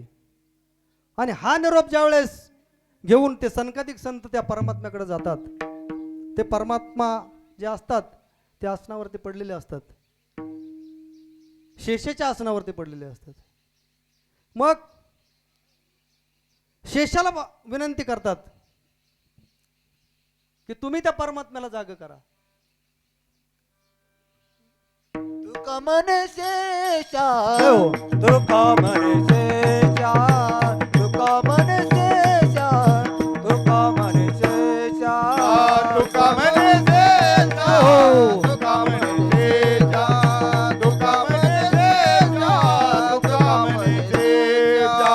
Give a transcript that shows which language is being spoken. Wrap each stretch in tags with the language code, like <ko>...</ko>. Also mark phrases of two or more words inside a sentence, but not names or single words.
<mr>आणि हा निरोप ज्यावेळेस घेऊन ते सनकादिक संत त्या परमात्म्याकडे जातात, ते परमात्मा जे असतात ते आसनावरती पडलेले असतात, शेषाच्या आसनावरती पडलेले असतात. मग शेषाला विनंती करतात की तुम्ही त्या परमात्म्याला जाग करा. तुका म्हणे शेषा, हो. तुका म्हणे शेषा, तुका म्हणे शेषा, तुका म्हणे शेषा, तुका म्हणे शेषा, हो. तुका म्हणे शेषा, तुका म्हणे शेषा, तुका म्हणे शेषा,</mr>